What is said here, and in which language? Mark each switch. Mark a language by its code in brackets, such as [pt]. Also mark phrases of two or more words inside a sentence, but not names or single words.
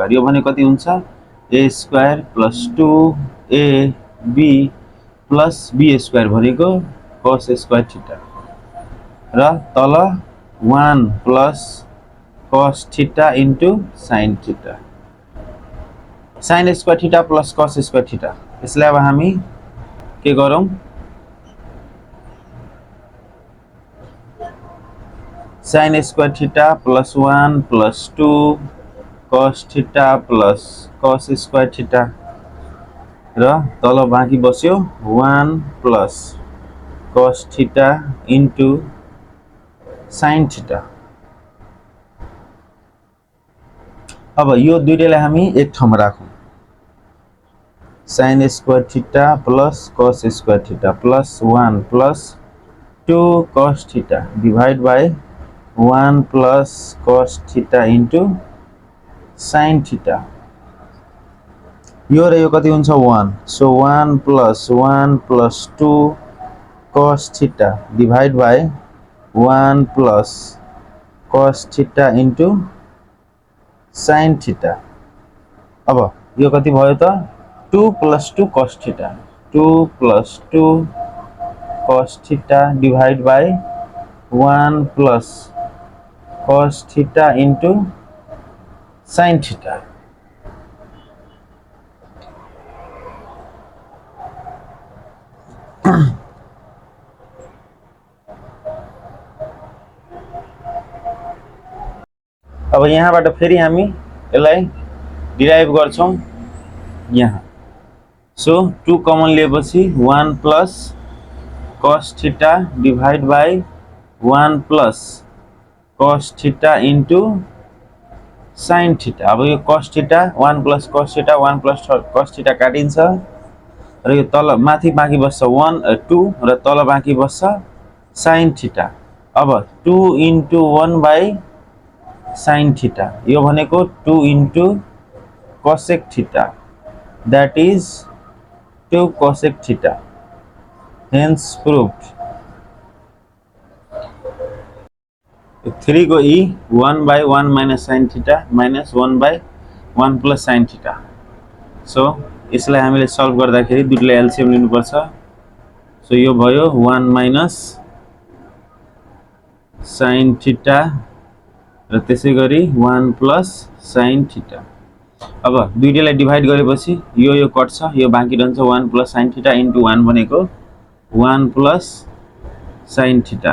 [ne] यो भने कति हुन्छ [en] a square plus 2ab plus b square [ne] भनेको [en] cos square theta [ne] र तल [en] 1 plus cos theta into sin theta. sin square theta plus cos square theta. [ne] यसलाई अब हामी के गरौँ, [en] sin square theta plus 1 plus 2 cos theta plus cos square theta [ne] र तल बाँकी बस्यो [en] 1 plus cos theta into sin theta. [ne] अब यो दुईटैलाई हामी एक ठाउँमा राखौँ, [en] sin square theta plus cos square theta plus 1 plus 2 cos theta divide by 1 plus cos theta into sin theta. [ne] यो र यो कति हुन्छ [en] 1, so 1 plus 2 cos theta divide by 1 plus cos theta into sin theta. [ne] अब यो कति भयो त [en] 2 plus 2 cos theta, 2 plus 2 cos theta divide by 1 plus cos theta into sin theta. [ne] अब यहाँबाट फेरि हामी यसलाई डिराइभ गर्छौं यहाँ। [en] so 2 common लिएपछि 1 plus cos theta divide by 1 plus cos theta into sin theta। [ne] अब यो [en] cos theta 1 plus cos theta 1 plus cos theta [ne] काटिन्छ र यो तल माथि बाँकी बस्छ 2 र तल बाँकी बस्छ [en] sin theta. अब 2 into 1 by sin theta, [ne] यो भनेको [en] 2 into cosec theta, that is 2 cosec theta, hence proved. 3 को e 1 by 1 minus sin theta minus 1 by 1 plus sin theta। [ne] सो यसलाई हामीले सल्भ गर्दाखेरि दुईटैलाई एलसीएम लिनुपर्छ। सो यो भयो [en] 1 minus sin theta [ne] र त्यसैगरी [en] 1 plus sin theta. [ne] अब दुईटैलाई डिवाइड गरेपछि यो कट्छ, यो बाँकी रहन्छ [en] 1 plus sin theta into 1 [ne] भनेको [en] 1 plus sin theta.